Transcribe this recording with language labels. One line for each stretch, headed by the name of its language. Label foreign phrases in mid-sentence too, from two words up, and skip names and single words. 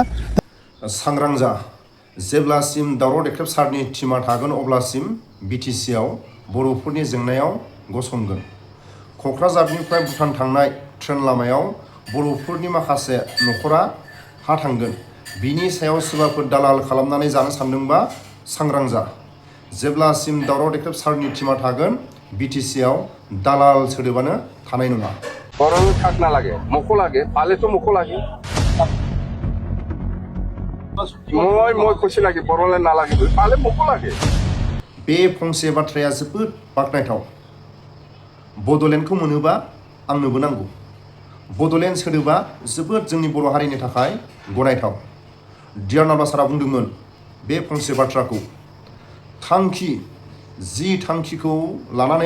Bodo: सांग्रां जा जेब्लासिम दावराव देख्रेब सारनि टिमा थागोन अब्लासिम बिटिसिआव बर'फोरनि जेंनायाव गसंगोन क'क्राझारनिफ्राय भुटान थांनाय ट्रेन लामायाव बर'फोरनि माखासे न'खरा हा थांगोन बिनि सायाव सोरबाफोर दालाल खालामनानै जानो सानदोंबा सांग्रां जा जेब्लासिम दावराव देख्रेब सारनि टिमा थागोन बिटिसिआव दालाल सोदोबानो थानाय नङा
Assamese: বড়ো থাক না লাগে মোকো লাগে পালে তো মোকো লাগে মই কৈছি লাগে বড়োলে নালাগে পালে মোকো লাগে
Bodo: बे फंसे बाथ्राया जोबोद बाख्नायथाव बड'लेण्डखौ मोनोबा आंनोबो नांगौ बड'लेण्ड सोदोबा जोबोद जोंनि बर' हारिनि थाखाय गनायथाव डियार नार्बा सारा बुंदोंमोन बे फंसे बाथ्राखौ थांखि जि थांखिखौ लानानै